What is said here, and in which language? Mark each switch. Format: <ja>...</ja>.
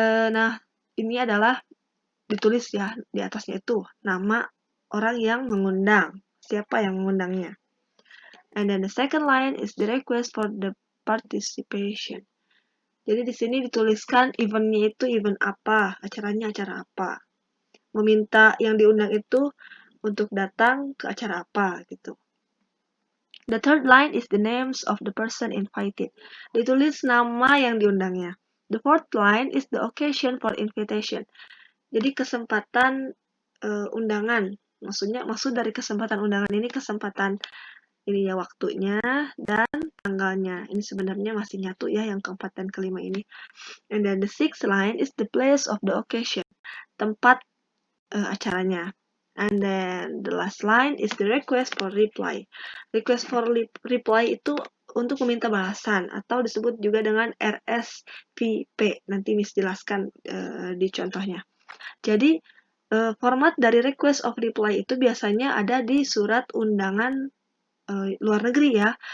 <id>Nah, ini adalah ditulis ya di atasnya itu nama orang yang mengundang, siapa yang mengundangnya.</id> <en>And then the second line is the request for the participation.</en> <id>Jadi di sini dituliskan eventnya itu event apa, acaranya acara apa. Meminta yang diundang itu untuk datang ke acara apa gitu.</id> <en>The third line is the names of the person invited.</en> <id>Ditulis nama yang diundangnya.</id> <en>The fourth line is the occasion for invitation.</en> <id>Jadi kesempatan undangan. Maksud dari kesempatan undangan ini kesempatan ini ya waktunya dan tanggalnya. Ini sebenarnya masih nyatu ya yang keempat dan kelima ini.</id> <en>And then the sixth line is the place of the occasion.</en> <id>Tempat acaranya.</id> <en>And then the last line is the request for reply.</en> <id>Request for reply itu untuk meminta balasan atau disebut juga dengan RSVP. Nanti Miss jelaskan di contohnya. Jadi format dari request of reply itu biasanya ada di surat undangan luar negeri ya.</id>